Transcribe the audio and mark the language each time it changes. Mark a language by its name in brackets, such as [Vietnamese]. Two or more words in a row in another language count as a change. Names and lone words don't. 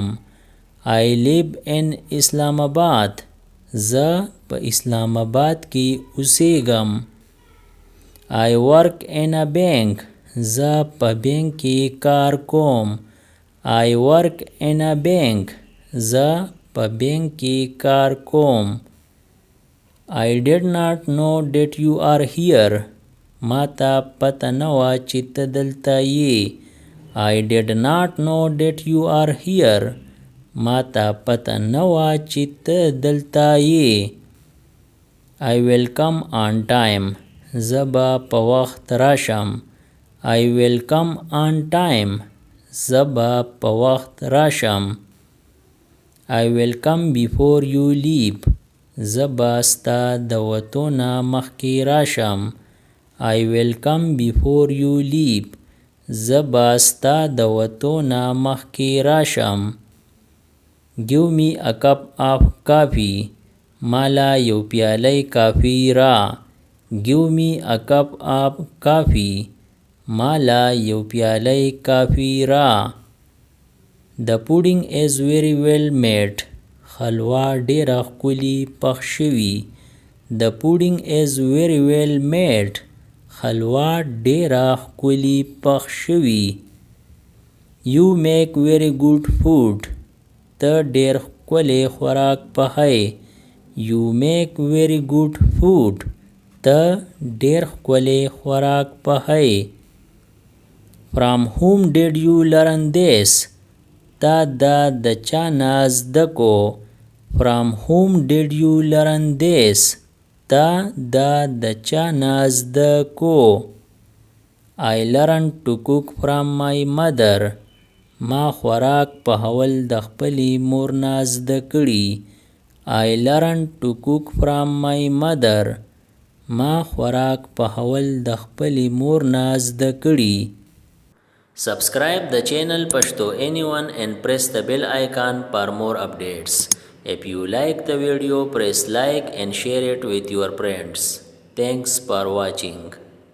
[English] I live in Islamabad. [Pashto] زه په اسلام آباد کې اوسېږم. [English] I work in a bank. [Pashto] زه په بانک کې کار کوم. [English] I work in a bank. [Pashto] زه په بانک کې کار کوم. [English] I did not know that you are here. [Pashto] ما ته پته نه وه چې ته دلته یې. [English] I did not know that you are here. [Pashto] ما ته پته نه وه چې ته دلته یې. [English] I will come on time. [Pashto] زه به په وخت راشم. [English] I will come on time. [Pashto] زه به په وخت راشم. [English] I will come before you leave. [Pashto] زه به ستا د وتو نه مخکې راشم. [English] I will come before you leave. [Pashto] زه به ستا د وتو نه مخکې راشم. [English] Give me a cup of coffee. [Pashto] مالا یو پیالی کافی را. [English] Give me a cup of coffee. [Pashto] مالا یو پیالی کافی را. [English] The pudding is very well made. [Pashto] حلوا ډیره ښکلي پخ شوي. [English] The pudding is very well made. [Pashto] حلوا ډیره ښکلي پخ شوي. [English] You make very good food. [Pashto] ته ډیر ښکلی خوراک پخوې. [English] You make very good food. [Pashto] ته ډیر ښکلی خوراک پخوې. [English] From whom did you learn this? [Pashto] تا دا د چا نه زده کو. [English] From whom did you learn this? [Pashto] تا دا د چا نه زده کو. [English] I learned to cook from my mother. [Pashto] ما خوراک پخول د خپلې مور نه زده کړي. [English] I learned to cook from my mother. [Pashto] ما خوراک پخول د خپلې مور نه زده کړي. [English] Subscribe the channel Pashto Anyone and press the bell icon for more updates. If you like the video, press like and share it with your friends. Thanks for watching.